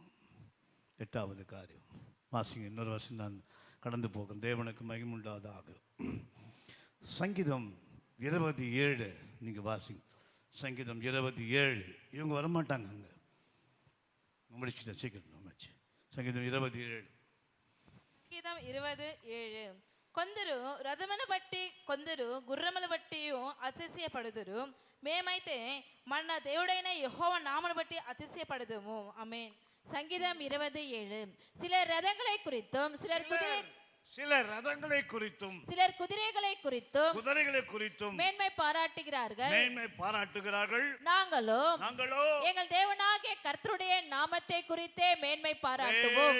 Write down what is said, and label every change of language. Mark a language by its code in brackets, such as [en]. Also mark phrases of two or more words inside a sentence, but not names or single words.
[ta] 8வது காரியம் வாசிங்க. இன்னொரு வருஷம் நான் கடந்து போகிறேன். தேவனுக்கு மகிமுண்டாதாக. சங்கீதம் 27 நீங்கள் வாசிங்க. சங்கீதம் 27. இவங்க வரமாட்டாங்க. அங்கே முடிச்சுட்டேன் சீக்கிரம். சங்கீதம் 27. [te] సంగీతం 27. కొందరు రథమును బట్టి కొందరు గుర్రములు బట్టి అతిశయపడుదురు. మేమైతే మన దేవుడైన యెహోవా నామమును బట్టి అతిశయపడుదుము. ఆమేన్. [ta] சங்கீதம் 27. சிலர் ரதங்களை குறித்தும் சிலர் ரதங்களை குறித்தும் சிலர் குதிரைகளை குறித்தும் மேன்மை பாராட்டுகிறார்கள். நாங்களோ எங்கள் தேவனாகிய கர்த்தருடைய நாமத்தை குறித்தே மேன்மை பாராட்டுவோம்.